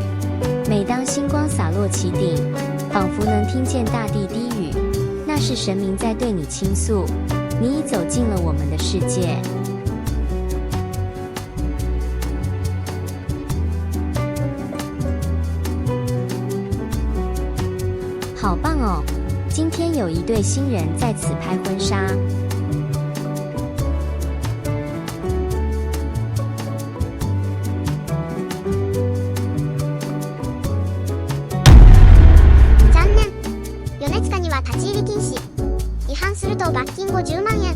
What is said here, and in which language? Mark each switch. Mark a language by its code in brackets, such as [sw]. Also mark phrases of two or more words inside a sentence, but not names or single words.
[zh] 每当星光洒落其顶，仿佛能听见大地低语，那是神明在对你倾诉，你已走进了我们的世界。好棒哦！今天有一对新人在此拍婚纱。 [ja] 残念。ヨネツカには立ち入り禁止。違反すると罰金50万円。